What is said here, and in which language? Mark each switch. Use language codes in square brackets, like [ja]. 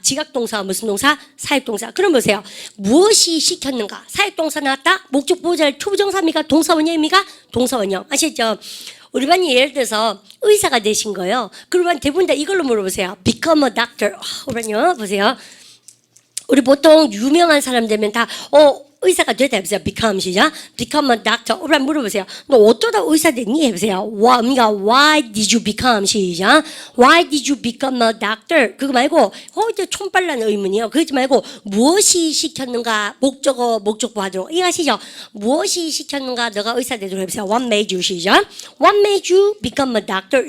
[ko] 지각동사 무슨 동사? 사역동사. 그럼 보세요. 무엇이 시켰는가? 사역동사 나왔다? 목적 보호자를 투부정사입니까? 동사 원형입니까? 동사 원형. 아시죠? 우리 반이 예를 들어서 의사가 되신 거예요. 그러면 대부분 다 이걸로 물어보세요. [en] Become a doctor. [ko] 우리 반요, 보세요. 우리 보통 유명한 사람 되면 다, 의사가 됐다 해보세요. become 시작. [en] become a doctor. [ko] 우리 물어보세요. 너 어쩌다 의사 됐니? 해보세요. [en] why did you become 시작. why did you become a doctor? [ko] 그거 말고, 이제 촌빨란 의문이요. 그러지 말고, 무엇이 시켰는가? 목적보 하도록. 이거 아시죠? 무엇이 시켰는가? 너가 의사 되도록 해보세요. [en] what made you [ko] 시작. [en] what made you become a doctor?